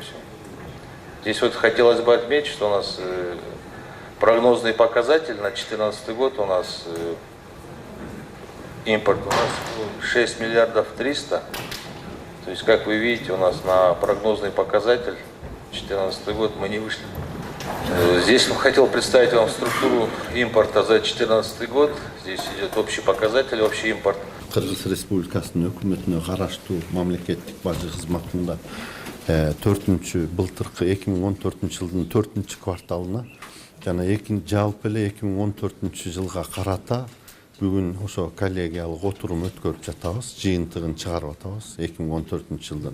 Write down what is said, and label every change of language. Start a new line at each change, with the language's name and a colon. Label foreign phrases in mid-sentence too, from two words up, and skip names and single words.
Russian: Здесь вот хотелось бы отметить, что у нас прогнозный показатель на 2014 год у нас импорт у нас 6 миллиардов 300. То есть, как вы видите, у нас на прогнозный показатель 2014 год мы не вышли. Здесь хотел представить вам структуру импорта за 2014 год. Здесь идет общий показатель, общий импорт.
Kyrgyz: Кыргыз Республикасынын өкмөтүнө караштуу мамлекеттик бажы кызматында 2014 жылдын 4 кварталына жана жалпы эле 2014 жылга карата бүгүн ошо коллегиялык отурум өткөрүп жатабыз, жыйынтыгын чыгарып атабыз 2014 жылдын.